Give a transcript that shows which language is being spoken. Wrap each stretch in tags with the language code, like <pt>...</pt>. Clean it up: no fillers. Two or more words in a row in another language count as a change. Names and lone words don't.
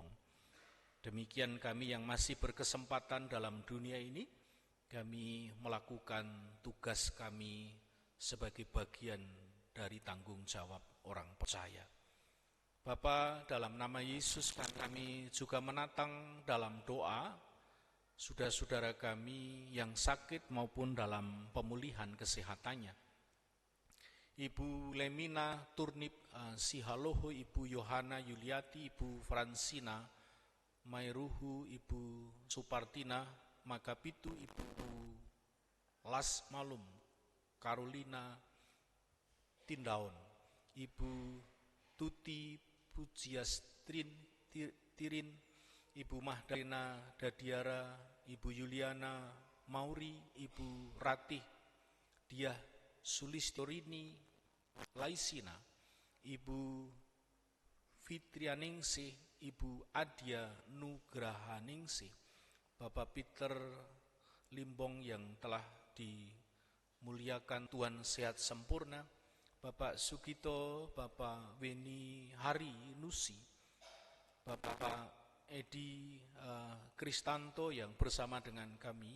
<id>Demikian kami yang masih berkesempatan dalam dunia ini, kami melakukan tugas kami sebagai bagian dari tanggung jawab orang percaya. Bapa, dalam nama Yesus kami juga menatang dalam doa saudara-saudara kami yang sakit maupun dalam pemulihan kesehatannya. Ibu Lemina Turnip Sihaloho, Ibu Yohana Yuliati, Ibu Fransina Mairuhu, Ibu Supartina Makapitu, Ibu Las Malum Carolina Tindaon, Ibu Tuti Pujiastrin Tirin, Ibu Mahdalena Dadiara, Ibu Yuliana Mauri, Ibu Ratih Diah Sulistorini Laisina, Ibu Fitrianingsih, Ibu Adia Nugrahaningsih, Bapak Peter Limbong yang telah dimuliakan Tuhan sehat sempurna, Bapak Sugito, Bapak Weni Hari Nusi, Bapak Edi Kristanto yang bersama dengan kami.</id>